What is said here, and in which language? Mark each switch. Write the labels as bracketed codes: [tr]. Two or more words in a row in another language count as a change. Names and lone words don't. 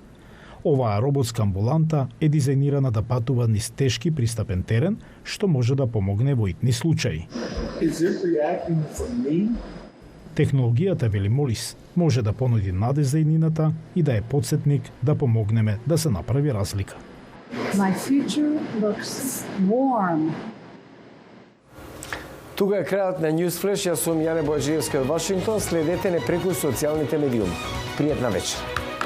[mk] Оваа роботска амбуланта е дизајнирана да патува низ тешки пристапен терен, што може да помогне во итни случаи. Технологијата, вели Молис, може да понуди надеж за иднината и да е потсетник да помогнеме да се направи разлика. [en] My future looks warm. [mk] Тука е крајот на News Flash. Јас сум Јане Бојаджиевска од Вашингтон. Следете не преку социјалните медиуми. Пријатна вечер.